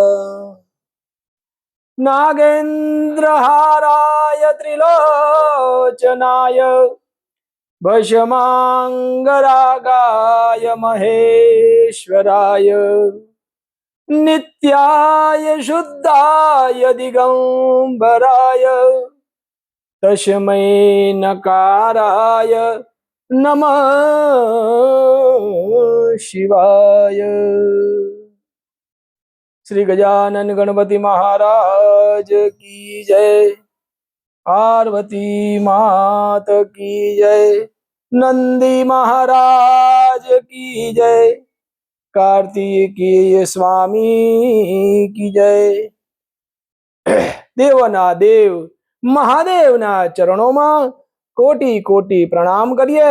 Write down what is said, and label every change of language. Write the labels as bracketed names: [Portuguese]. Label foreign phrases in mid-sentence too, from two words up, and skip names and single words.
[Sanskrit] नागेन्द्रहाराय त्रिलोचनाय भस्मांगरागाय महेश्वराय नित्याय शुद्धाय दिगंबराय तस्मै नकाराय नमः शिवाय। [Hindi] श्री गजानन गणपति महाराज की जय। पार्वती मात की जय। नंदी महाराज की जय। कार्तिकेय स्वामी की जय। [Gujarati] દેવના દેવ મહાદેવના ચરણો કોટિ કોટિ પ્રણામ કરીએ।